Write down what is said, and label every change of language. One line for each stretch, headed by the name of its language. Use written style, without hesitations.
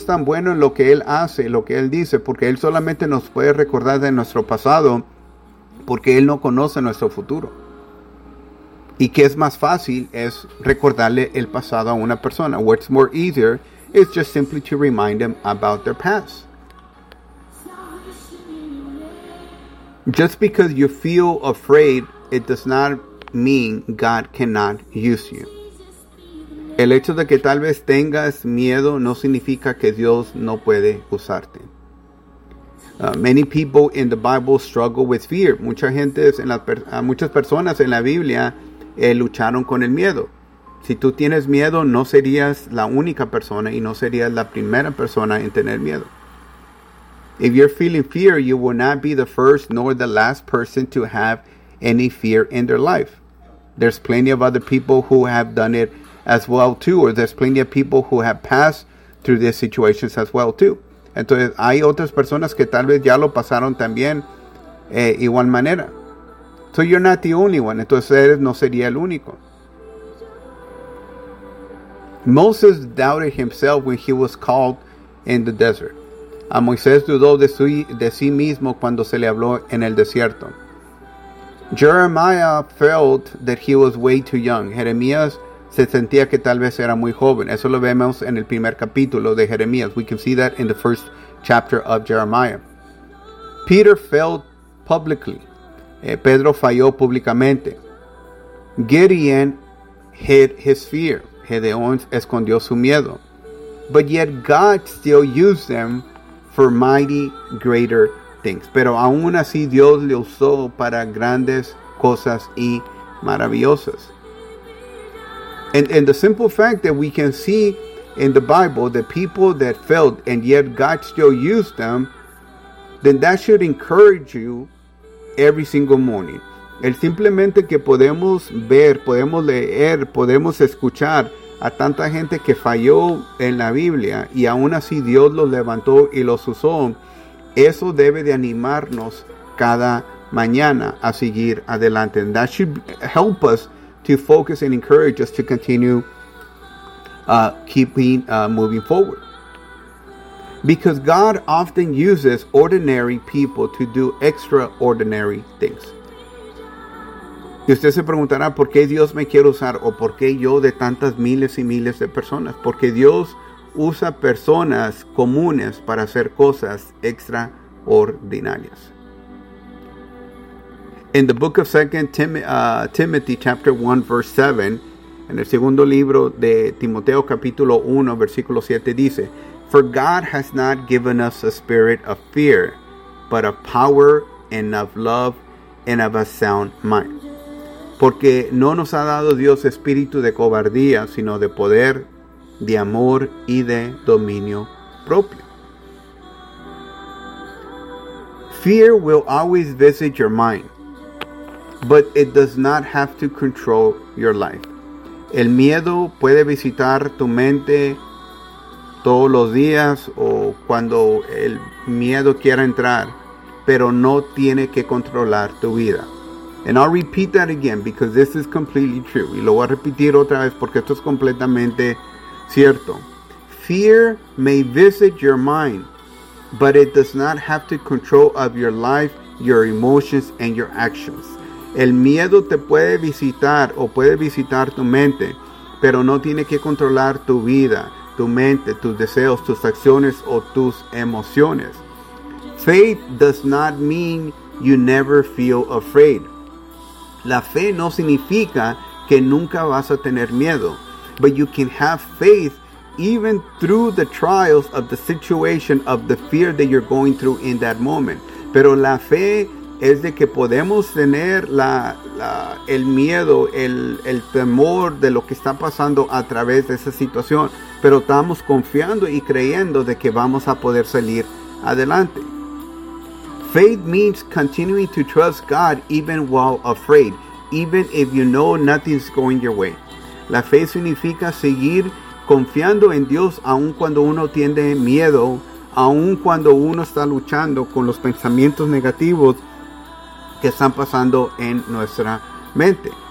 Spanish: tan bueno en lo que Él hace, lo que Él dice, porque Él solamente nos puede recordar de nuestro pasado, porque Él no conoce nuestro futuro. Y que es más fácil es recordarle el pasado a una persona.
English: What's more easier is just simply to remind them about their past. Just because you feel afraid, it does not mean God cannot use you.
Spanish: El hecho de que tal vez tengas miedo no significa que Dios no puede usarte.
English: Many people in the Bible struggle with fear.
Spanish: Muchas personas en la Biblia lucharon con el miedo. Si tú tienes miedo, no serías la única persona y no serías la primera persona en tener miedo.
English: If you're feeling fear, you will not be the first nor the last person to have any fear in their life. There's plenty of other people who have done it as well too, or there's plenty of people who have passed through these situations as well too.
Spanish: Entonces, hay otras personas que tal vez ya lo pasaron también igual manera.
English: So you're not the only one.
Spanish: Entonces, eres no sería el único.
English: Moses doubted himself when he was called in the desert.
Spanish: A Moisés dudó de sí mismo cuando se le habló en el desierto.
English: Jeremiah felt that he was way too young.
Spanish: Jeremías se sentía que tal vez era muy joven. Eso lo vemos en el primer capítulo de Jeremías.
English: We can see that in the first chapter of Jeremiah. Peter failed publicly.
Spanish: Pedro falló públicamente.
English: Gideon hid his fear.
Spanish: Gedeón escondió su miedo.
English: But yet God still used them for mighty greater things.
Spanish: Pero aún así Dios le usó para grandes cosas y maravillosas.
English: And the simple fact that we can see in the Bible the people that failed and yet God still used them, then that should encourage you every single morning.
Spanish: El simplemente que podemos ver, podemos leer, podemos escuchar a tanta gente que falló en la Biblia y aún así Dios los levantó y los usó, eso debe de animarnos cada mañana a seguir adelante.
English: And that should help us to focus and encourage us to continue moving forward. Because God often uses ordinary people to do extraordinary things.
Spanish: Y usted se preguntará, ¿por qué Dios me quiere usar? ¿O por qué yo de tantas miles y miles de personas? Porque Dios usa personas comunes para hacer cosas extraordinarias.
English: In the book of 2 Timothy chapter 1, verse 7,
Spanish: en el segundo libro de Timoteo, capítulo 1, versículo 7, dice,
English: For God has not given us a spirit of fear, but of power and of love and of a sound mind.
Spanish: Porque no nos ha dado Dios espíritu de cobardía, sino de poder, de amor y de dominio propio.
English: Fear will always visit your mind, but it does not have to control your life.
Spanish: El miedo puede visitar tu mente todos los días o cuando el miedo quiera entrar, pero no tiene que controlar tu vida.
English: And I'll repeat that again because this is completely true.
Spanish: Y lo voy a repetir otra vez porque esto es completamente cierto.
English: Fear may visit your mind, but it does not have to control of your life, your emotions, and your actions.
Spanish: El miedo te puede visitar o puede visitar tu mente, pero no tiene que controlar tu vida, tu mente, tus deseos, tus acciones, o tus emociones.
English: Faith does not mean you never feel afraid.
Spanish: La fe no significa que nunca vas a tener miedo.
English: But you can have faith even through the trials of the situation of the fear that you're going through in that moment.
Spanish: Pero la fe es de que podemos tener el miedo, el temor de lo que está pasando a través de esa situación. Pero estamos confiando y creyendo de que vamos a poder salir adelante.
English: Faith means continuing to trust God even while afraid, even if you know nothing's going your way.
Spanish: La fe significa seguir confiando en Dios aun cuando uno tiene miedo, aun cuando uno está luchando con los pensamientos negativos que están pasando en nuestra mente.